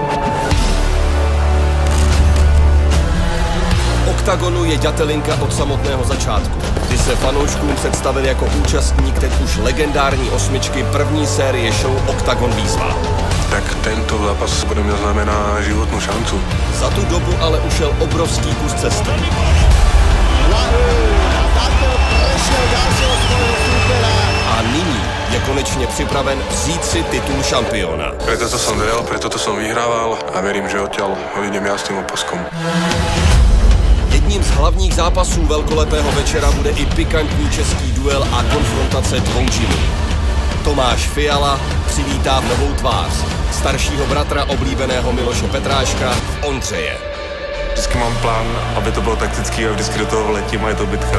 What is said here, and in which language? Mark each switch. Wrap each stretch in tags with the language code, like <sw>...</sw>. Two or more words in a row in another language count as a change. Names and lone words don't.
<cs>Oktagonu je Ďatelinka od samotného začátku, kdy se fanouškům představil jako účastník teď už legendární osmičky první série show Oktagon výzva.</cs> <sk>Tak tento zápas podle mě znamená životnou šancu.</sk> <cs>Za tu dobu ale ušel obrovský kus cesty. A nyní je konečně připraven vzít si titul šampiona.</cs> <sk>Preto to som vedel, preto to som vyhrával a verím, že odtiaľ odjdem jasným opaskom.</sk> <cs>Jedním z hlavních zápasů velkolepého večera bude i pikantní český duel a konfrontace dvou džinů. Tomáš Fiala přivítá v novou tvář staršího bratra oblíbeného Miloše Petráška, Ondřeje. Vždycky mám plán, aby to bylo taktický a vždycky do toho vletím a je to bitka.</cs>